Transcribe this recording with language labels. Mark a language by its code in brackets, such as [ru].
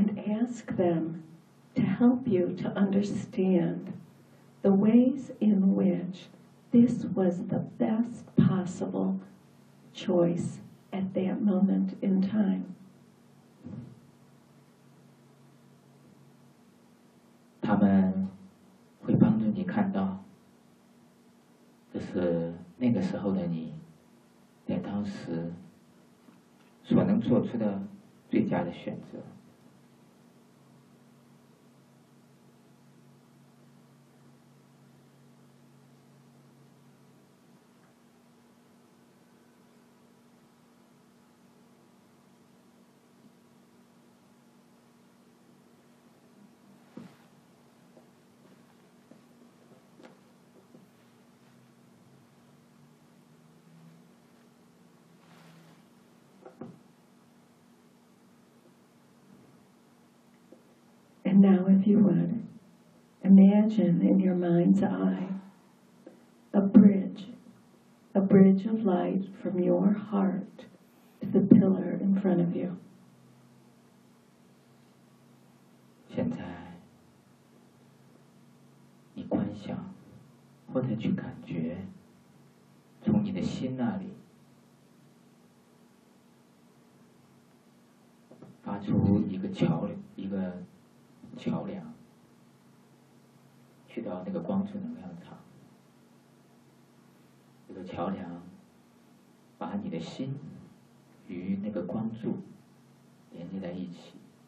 [en] Ask them to help you to understand the ways in which this was the best possible choice at that moment in time. [zh] 他们会帮助你看到，这是那个时候的你在当时所能做出的最佳的选择。 [en] Now, if you would, imagine in your mind's eye a bridge of light from your heart to the pillar in front of you. [zh] 现在，你观想或者去感觉，从从你的心那里发出一个桥梁，一个桥梁去到那个光之能量场，这个桥梁把你的心与那个光柱连接在一起，